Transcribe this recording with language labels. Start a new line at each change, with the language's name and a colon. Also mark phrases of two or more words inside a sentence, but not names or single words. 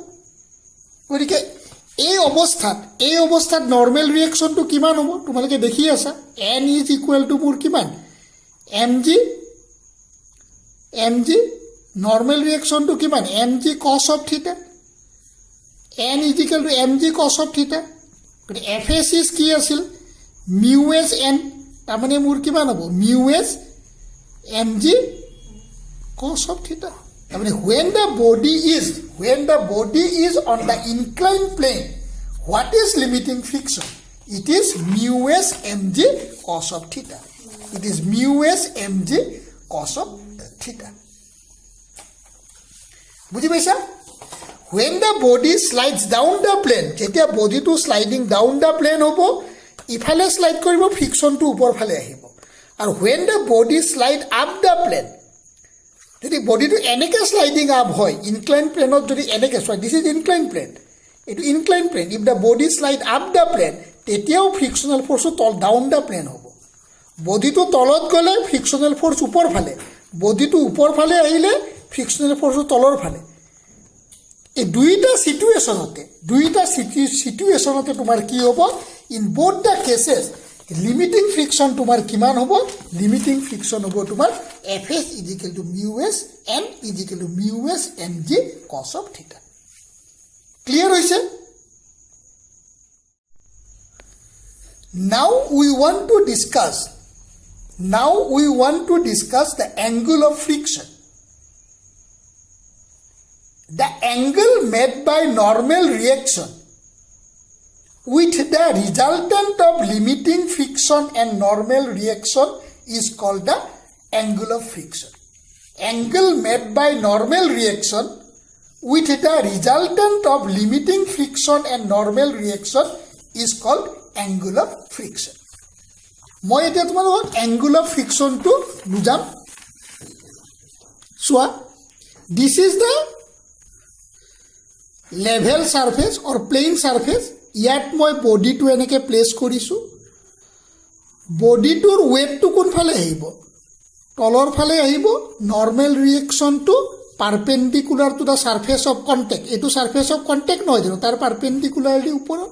Assamese: গতিকে এই অৱস্থাত
English: normal reactionটো
Assamese: কিমান হ'ব, তোমালোকে দেখি আছা,
English: N is equal to
Assamese: মোৰ কিমান,
English: mg normal reactionটো
Assamese: কিমান,
English: mg cos of theta, N is equal to mg cos of theta.
Assamese: গতিকে
English: FS is
Assamese: কি আছিল,
English: mu s N,
Assamese: তাৰমানে মোৰ কিমান হ'ব,
English: mu s mg cos of theta. তাৰমানে when the body is on the inclined plane, what is limiting friction? It is mu s mg cos of theta. It is mu s mg cos of theta.
Assamese: বুঝি পাইছা?
English: when the body slides down the plane,
Assamese: যেতিয়া বডিটো
English: sliding down the plane
Assamese: হ'ব, ইফালে স্লাইড কৰিব, ফ্ৰিকশ্যনটো ওপৰ ফালে আহিব।
English: আৰু when the body slide up the plane,
Assamese: যদি বডিটো এনেকৈ
English: sliding up
Assamese: হয়,
English: incline planeত
Assamese: যদি এনেকৈ চোৱা,
English: this is incline plane,
Assamese: এইটো
English: incline plane, if the body slide up the plane,
Assamese: তেতিয়াও
English: frictional forceটো down the plane
Assamese: হ'ব। বডিটো তলত গ'লে
English: frictional force
Assamese: ওপৰ ফালে, বডিটো ওপৰ ফালে আহিলে
English: frictional forceটো
Assamese: তলৰ ফালে। এই দুইটা চিটুৱেশ্যনতে তোমাৰ কি হ'ব,
English: in both the cases limiting friction
Assamese: তোমাৰ কিমান হ'ব,
English: limiting friction
Assamese: হ'ব তোমাৰ
English: FS is equal to mu s N is equal to mu s N g cos of theta.
Assamese: ক্লিয়াৰ হৈছে?
English: Now we want to discuss the angle of friction. The angle made by normal reaction with the resultant of limiting friction and normal reaction is called the angle of friction. Angle made by normal reaction with the resultant of limiting friction and normal reaction is called angle of friction.
Assamese: মই এতিয়া তোমালোকক
English: angle of friction
Assamese: টো বুজাম। চোৱা,
English: this is the level surface or plane surface.
Assamese: ইয়াত মই বডিটো এনেকৈ প্লেচ কৰিছোঁ। বডিটোৰ ৱেটটো কোনফালে আহিব, তলৰ ফালে আহিব। নৰ্মেল ৰিয়েকশ্যনটো
English: perpendicular to the surface of contact,
Assamese: এইটো
English: surface of contact
Assamese: নহয় জানো, তাৰ পাৰপেণ্ডিকুলাৰলি ওপৰত।